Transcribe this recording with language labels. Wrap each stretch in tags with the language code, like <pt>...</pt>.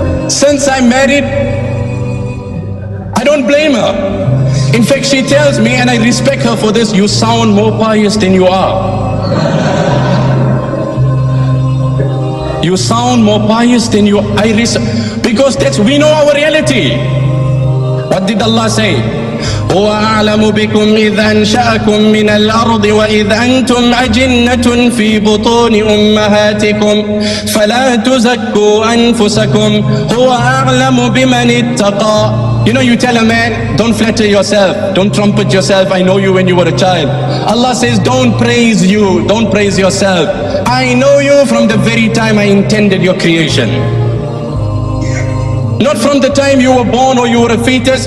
<en>Since I'm married, I don't blame her. In fact, she tells me, and I respect her for this, you sound more pious than you are. You sound more pious than you are. Because we know our reality. What did Allah say?</en> <ar>هو أعلم بكم إذ أنشأكم من الأرض وإذ أنتم أجنة في بطون أمهاتكم فلا تزكوا أنفسكم هو أعلم بمن اتقى.</ar> <en>You know, you tell a man, don't flatter yourself, don't trumpet yourself, I know you when you were a child. Allah says, don't praise you, don't praise yourself. I know you from the very time I intended your creation. Not from the time you were born or you were a fetus.</en>